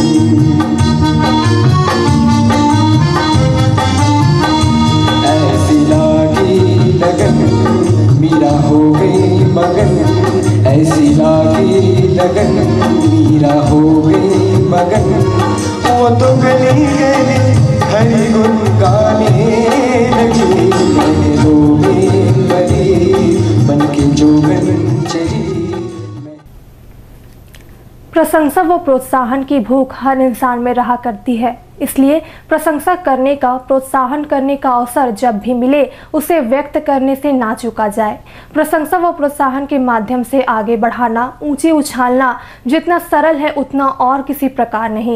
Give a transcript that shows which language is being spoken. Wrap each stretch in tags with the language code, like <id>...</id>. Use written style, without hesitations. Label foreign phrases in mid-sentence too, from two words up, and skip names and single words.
<hi>ऐसी लागी लगन मीरा हो गई मगन ऐसी लागी लगन मीरा हो गई मगन वो तो गली गली हरी गुन गाने लगी रोवे बड़ी बन के जोगन चली। प्रशंसा व प्रोत्साहन की भूख हर इंसान में रहा करती है, इसलिए प्रशंसा करने का, प्रोत्साहन करने का अवसर जब भी मिले उसे व्यक्त करने से ना चूका जाए। प्रशंसा व प्रोत्साहन के माध्यम से आगे बढ़ाना, ऊंचे उछालना जितना सरल है उतना और किसी प्रकार नहीं।</hi>